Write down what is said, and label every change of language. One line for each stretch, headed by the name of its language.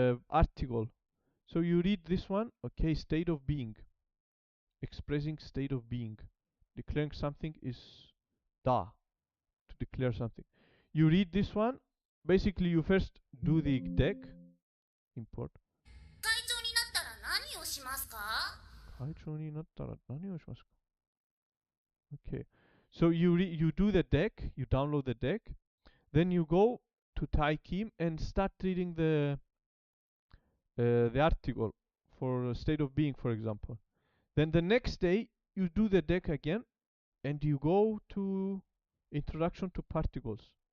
English: article. So you read this one, okay, state of being, expressing state of being. Declaring something is da, to declare something. You read this one, basically you first do the deck, import.
Japanese: 会長になったら何をしますか？会長になったら何をしますか?
English: Okay, so you do the deck, you download the deck, then you go to Taikim and start reading the article for state of being, for example. Then the next day you do the deck again, and you go to introduction to particles.